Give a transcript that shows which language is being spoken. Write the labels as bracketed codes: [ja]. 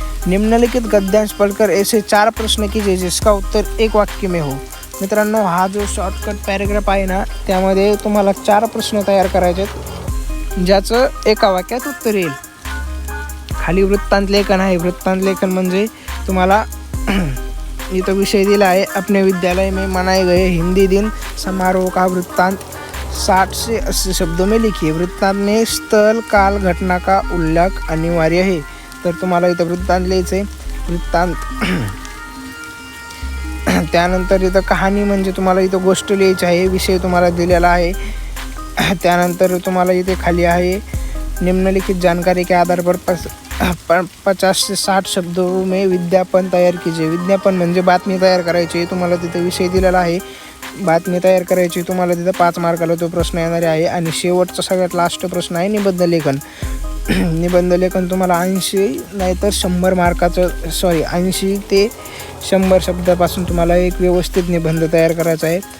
[hi] निम्नलिखित गद्यांश पढ़कर ऐसे 4 प्रश्न कीजिए जिसका उत्तर एक वाक्य में हो. [mr] मित्रांनो, हा जो शॉर्टकट पॅरेग्राफ आहे ना, त्यामध्ये तुम्हाला 4 प्रश्न तयार करायचे आहेत ज्याचं एका वाक्यात उत्तर येईल. खाली वृत्तांत लेखन आहे. वृत्तांत लेखन म्हणजे तुम्हाला इथं विषय दिला आहे, [hi] अपने विद्यालय में मनाए गए हिंदी दिन समारोह का वृत्तांत 60 से 80 शब्दों में लिखिए. वृत्तांत में स्थल काल घटना का उल्लेख अनिवार्य है. [mr] तर तुम्हाला इथं वृत्तांत लिहायचं आहे. वृत्तांत. त्यानंतर इथं कहाणी म्हणजे तुम्हाला इथं गोष्ट लिहायची आहे. विषय तुम्हाला दिलेला आहे. त्यानंतर तुम्हाला इथे खाली आहे, [hi] निम्नलिखित जानकारी के आधार पर 50 से 60 शब्दों में विज्ञापन तयार कीजिए. [mr] विज्ञापन म्हणजे बातमी तयार करायची. तुम्हाला तिथं विषय दिलेला आहे, बातमी तयार करायची. तुम्हाला तिथं 5 मार्काला तो प्रश्न येणार आहे. आणि शेवटचा सगळ्यात लास्ट प्रश्न आहे निबंध लेखन. निबंध लेखन तुम्हाला 80 नाहीतर 100 मार्काचं 80 ते 100 शब्दापासून तुम्हाला एक व्यवस्थित निबंध तयार करायचा आहे.